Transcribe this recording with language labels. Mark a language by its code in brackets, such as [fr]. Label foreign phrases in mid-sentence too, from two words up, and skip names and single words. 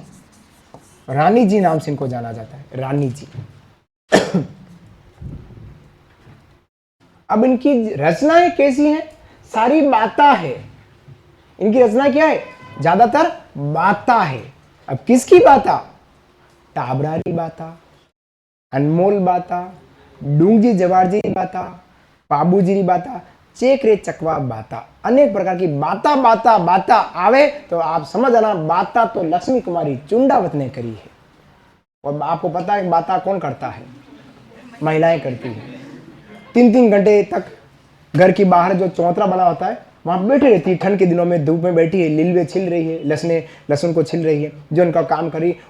[hi] रानी जी नाम से इनको जाना जाता है, रानी जी। अब इनकी रचनाएं कैसी हैं, सारी बाता है। इनकी रचना क्या है, ज्यादातर बाता है। अब किसकी बाता, टाबरारी बाता, अनमोल बाता, डूंगजी जवारजी बाता, बाबूजी बाता, चेक रे चकवा बाता, अनेक प्रकार की बाता बाता बाता आवे तो आप समझ आना बाता तो लक्ष्मी कुमारी चुंडावत ने करी है। और आपको पता है बाता कौन करता है? महिलाएं करती हैं। 3-3 घंटे तक घर की बाहर जो चौतरा बना होता है वहां बैठी रहती है, ठंड के दिनों में धूप में बैठी है, लीलवे छिल रही है, लहसुन को छिल रही है, जो उनका काम कर रही है।